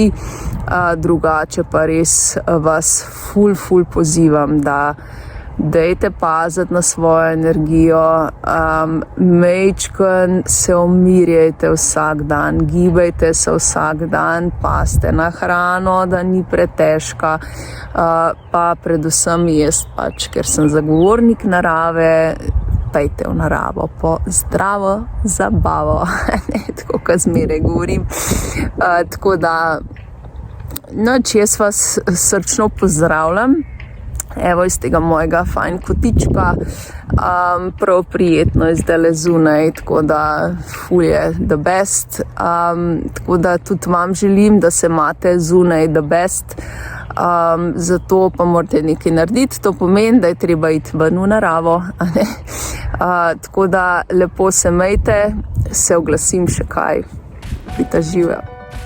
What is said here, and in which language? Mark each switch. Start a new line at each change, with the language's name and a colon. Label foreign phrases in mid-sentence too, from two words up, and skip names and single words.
Slovenian: Drugače pa res vas ful pozivam, da dajte paziti na svojo energijo, majčkeno se umirjajte vsak dan, gibajte se vsak dan, pazite na hrano, da ni pretežka, pa predvsem jaz pač, ker sem zagovornik narave, pejte v naravo po zdravo zabavo, tako kot zmeraj govorim. Tako da, jaz vas srčno pozdravljam. Evo, iz tega mojega fajn kotička, prav prijetno je zdajle zunaj, tako da ful je
English: the best,
Slovenian: tako da tudi vam želim, da se imate zunaj
English: the best,
Slovenian: zato pa morate nekaj narediti, to pomeni, da je treba iti ven v naravo, tako da lepo se mejte, se oglasim še kaj, pita živejo.